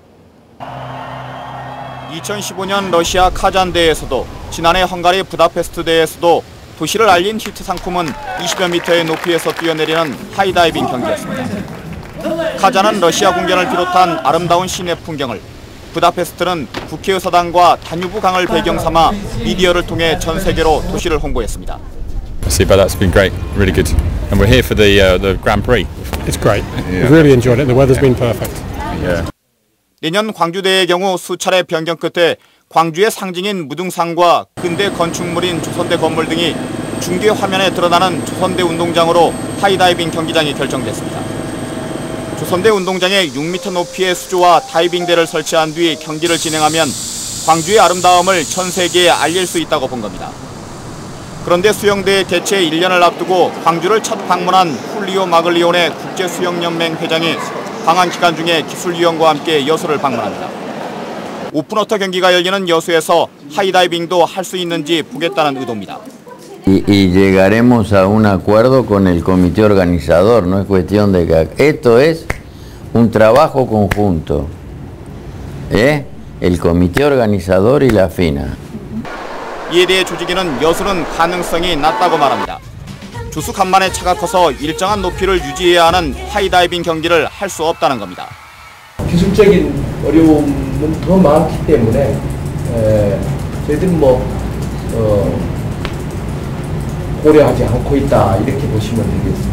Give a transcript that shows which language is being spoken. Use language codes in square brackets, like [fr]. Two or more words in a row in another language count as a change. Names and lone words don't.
[ko] 2015년 러시아 카잔 대회에서도 지난해 헝가리 부다페스트 대회에서도 도시를 알린 히트 상품은 20여 미터의 높이에서 뛰어내리는 하이다이빙 경기였습니다. 카잔은 러시아 궁전을 비롯한 아름다운 시내 풍경을, 부다페스트는 국회의사당과 다뉴브 강을 배경 삼아 미디어를 통해 전 세계로 도시를 홍보했습니다. [en] See, but that's been great, really good, and we're here for the Grand Prix. It's great. We've really enjoyed it. The weather's been perfect. Yeah. [ko] 내년 광주대회의 경우 수차례 변경 끝에 광주의 상징인 무등산과 근대 건축물인 조선대 건물 등이 중계 화면에 드러나는 조선대 운동장으로 하이다이빙 경기장이 결정됐습니다. 조선대 운동장에 6m 높이의 수조와 다이빙대를 설치한 뒤 경기를 진행하면 광주의 아름다움을 전 세계에 알릴 수 있다고 본 겁니다. 그런데 수영대회 개최 1년을 앞두고 광주를 첫 방문한 훌리오 마글리오네 국제수영연맹 회장이 방한 기간 중에 기술위원과 함께 여수를 방문합니다. 오픈워터 경기가 열리는 여수에서 하이다이빙도 할 수 있는지 보겠다는 의도입니다. [es] Y llegaremos a un acuerdo con el comité organizador, no es cuestión de que esto es un trabajo conjunto, el comité organizador y la FINA. [ko] 이에 대해 조직위는 여수는 가능성이 낮다고 말합니다. 조수 간만에 차가 커서 일정한 높이를 유지해야 하는 하이다이빙 경기를 할 수 없다는 겁니다. 기술적인 어려움은 더 많기 때문에 저희들은 고려하지 않고 있다 이렇게 보시면 되겠습니다.